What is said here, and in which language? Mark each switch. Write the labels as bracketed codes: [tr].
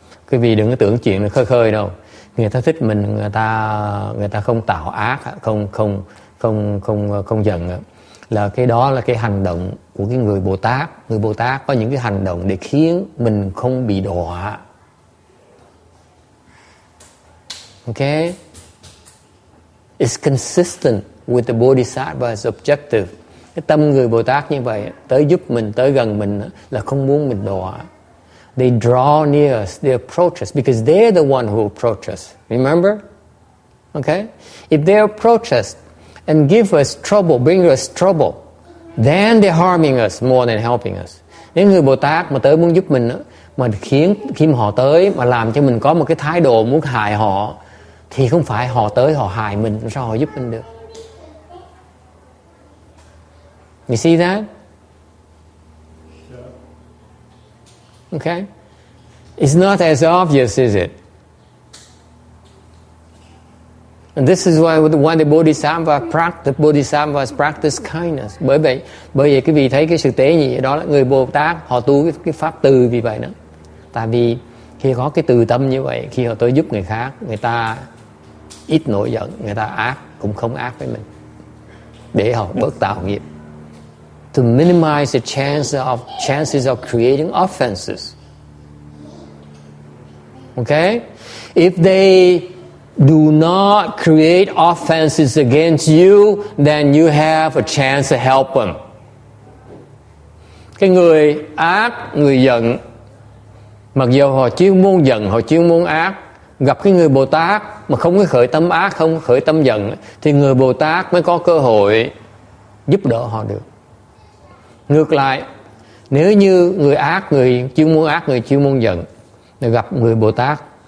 [vi] Quý vị đừng có tưởng chuyện là khơi đâu. Người ta thích mình, người ta không tạo ác, không giận, là cái đó là cái hành động của cái người Bồ Tát. Người Bồ Tát có những cái hành động để khiến mình không bị đọa. [en] Okay? It's consistent with the Bodhisattva's objective. [vi] Cái tâm người Bồ Tát như vậy, tới giúp mình, tới gần mình là không muốn mình đọa. [en] They draw near us, they approach us, because they're the one who approach us. Remember? Okay? If they approach us and give us trouble, bring us trouble, then they're harming us more than helping us. [vi] Nếu người Bồ Tát mà tới muốn giúp mình, mà khi họ tới mà làm cho mình có một cái thái độ muốn hại họ, thì không phải họ tới họ hại mình, sao họ giúp mình được? [en] You see that? Okay? It's not as obvious, is it? And this is why the Bodhisattvas practice kindness. [vi] Bởi vậy cái vị thấy cái sự tế nhị đó là người Bồ Tát họ tu cái pháp từ vì vậy đó. Tại vì khi có cái từ tâm như vậy, khi họ tới giúp người khác, người ta ít nổi giận, người ta ác cũng không ác với mình, để họ bớt tạo nghiệp. [en] To minimize the chances of creating offenses. Okay? If they do not create offenses against you, then you have a chance to help them. [vi] Cái người ác, người giận, mặc dù họ chuyên môn giận, họ chuyên môn ác, gặp cái người Bồ Tát mà không có khởi tâm ác, không khởi tâm giận, thì người Bồ Tát mới có cơ hội giúp đỡ họ được. Ngược lại, nếu như người ác, người chuyên môn ác, người chuyên môn giận, gặp người Bồ Tát